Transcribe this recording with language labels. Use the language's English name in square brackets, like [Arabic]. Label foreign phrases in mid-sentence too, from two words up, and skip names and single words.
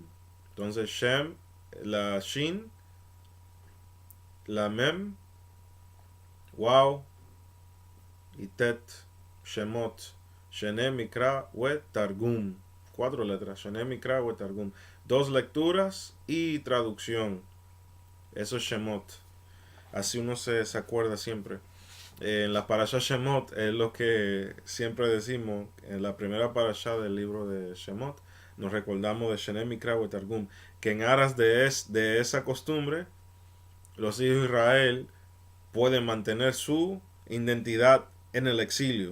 [Spanish] Entonces Shem, la Shin, la Mem, Wow y Tet, Shemot, [Hebrew] שני, מקרא, ואחד, תרגום. [Spanish] 4 letras, [Hebrew] שני, מקרא, ואחד, תרגום. [Spanish] 2 lecturas y traducción. Eso es Shemot. Así uno se acuerda siempre. En la parasha Shemot es lo que siempre decimos. En la primera parasha del libro de Shemot nos recordamos de [Hebrew] שני מקרא [Spanish] y Targum, que en aras de esa costumbre los hijos de Israel pueden mantener su identidad en el exilio.